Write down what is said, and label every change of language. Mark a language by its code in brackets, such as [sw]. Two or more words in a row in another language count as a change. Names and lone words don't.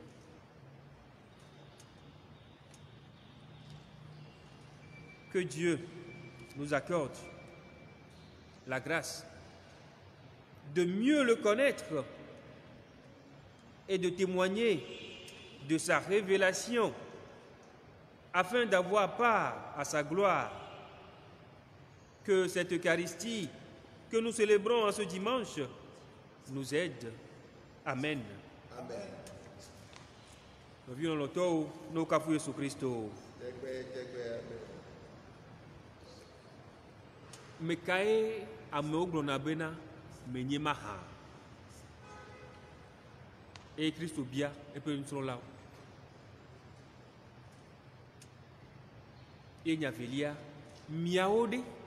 [fr] Que Dieu nous accorde la grâce de mieux le connaître et de témoigner de sa révélation afin d'avoir part à sa gloire. Que cette Eucharistie que nous célébrons en ce dimanche nous aide. Amen. Amen. Nous vivons l'auto, nous cafouillons sur Christ. [ee] Me kae amewo gblɔna bena menye maha eye Kristo bia eƒe nusrɔ̃lawo eye nya velia miawo ɖe